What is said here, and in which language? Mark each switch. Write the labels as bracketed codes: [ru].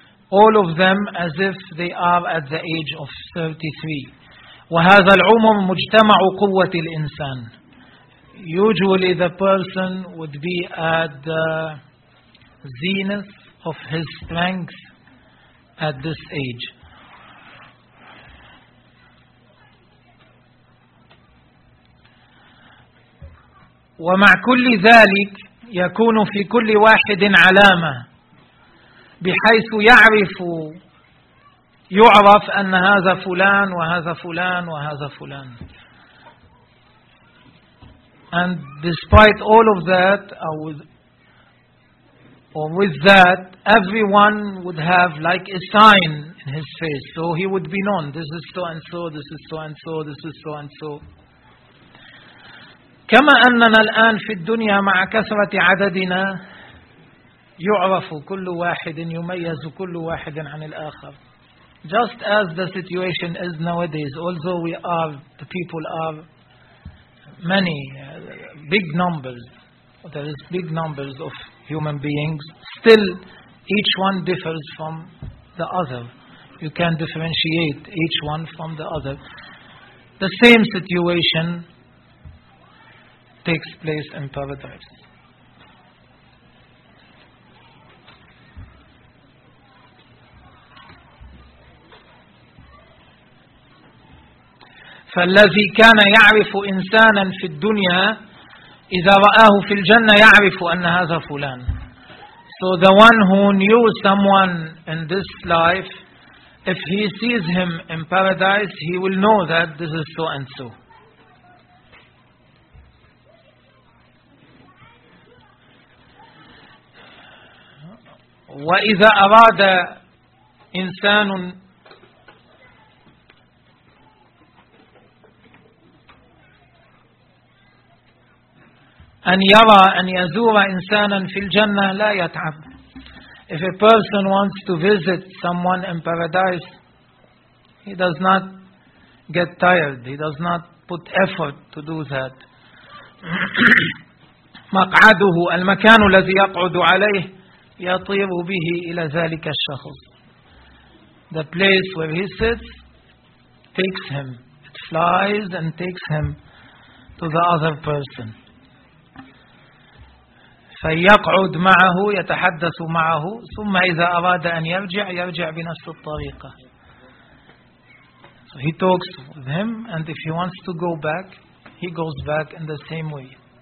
[en] All of them as if they are at the age of 33. [ar] وهذا العمر مجتمع قوة الإنسان. [en] Usually the person would be at the zenith of his strength at this age. [ar] ومع كل ذلك يكون في كل واحد علامة بحيث يعرف أن هذا فلان وهذا فلان وهذا فلان. [en] And despite all of that, or with that, everyone would have like a sign in his face. So he would be known. This is so and so, this is so and so, this is so and so. [ar] كما أننا الآن في الدنيا مع كثرة عددنا يعرف كل واحد يميز كل واحد عن الآخر. [en] Just as the situation is nowadays, although we are, the people are many, big numbers, there is big numbers of human beings, still each one differs from the other. You can differentiate each one from the other. The same situation takes place in paradise. [ar] فالذي كان يعرف إنسانا في الدنيا إذا رآه في الجنة يعرف أن هذا فلان. [en] So the one who knew someone in this life, if he sees him in paradise, he will know that this is so and so. [ar] وإذا أراد إنسان أن يرى أن يزور إنسانا في الجنة لا يتعب. [en] If a person wants to visit someone in paradise, he does not get tired. He does not put effort to do that. [ar] مقعده المكان الذي يقعد عليه يطير به إلى ذلك الشخص. [en] The place where he sits takes him. It flies and takes him to the other person. [ar] فيقعد معه يتحدث معه ثم إذا أراد أن يرجع يرجع بنفس الطريقة. [en] So he talks with him, and if he wants to go back, he goes back in the same way.